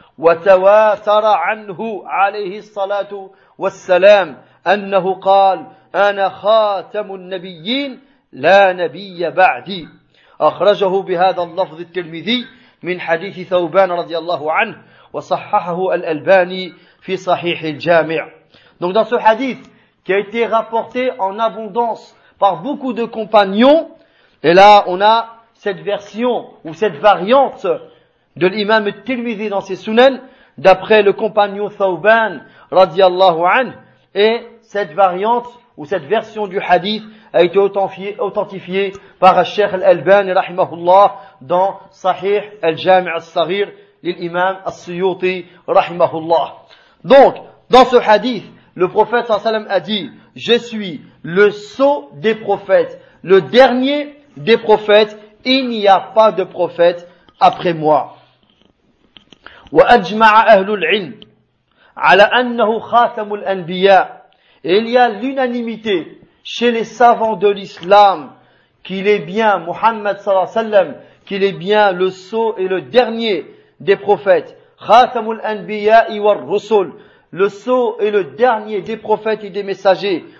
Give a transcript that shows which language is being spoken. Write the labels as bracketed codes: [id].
[ar] وتواتر عنه عليه الصلاة والسلام أنه قال أنا خاتم النبيين لا نبي بعدي. أخرجه بهذا اللفظ الترمذي من حديث ثوبان رضي الله عنه وصححه الألباني في صحيح الجامع. [fr] Donc dans ce hadith qui a été rapporté en abondance par beaucoup de compagnons, et là, on a cette version ou cette variante de l'imam Tirmidhi dans ses Sunan, d'après le compagnon Thawban, radiallahu anhu, et cette variante ou cette version du hadith a été authentifiée par Cheikh Al-Albani, rahimahullah, dans Sahih Al-Jami' Al-Saghir, l'imam Al-Suyuti, rahimahullah. Donc, dans ce hadith, le prophète sallam a dit, je suis le sceau des prophètes, le dernier des prophètes, il n'y a pas de prophète après moi. [ar] وأجمع أهل العلم على أنه خاتم الأنبياء. [fr] Il y a l'unanimité chez les savants de l'islam qu'il est bien Muhammad صلى الله عليه وسلم, qu'il est bien le sceau et le dernier des prophètes. [ar] خاتم الأنبياء والرسل, [fr] le sceau et le dernier des prophètes et des messagers.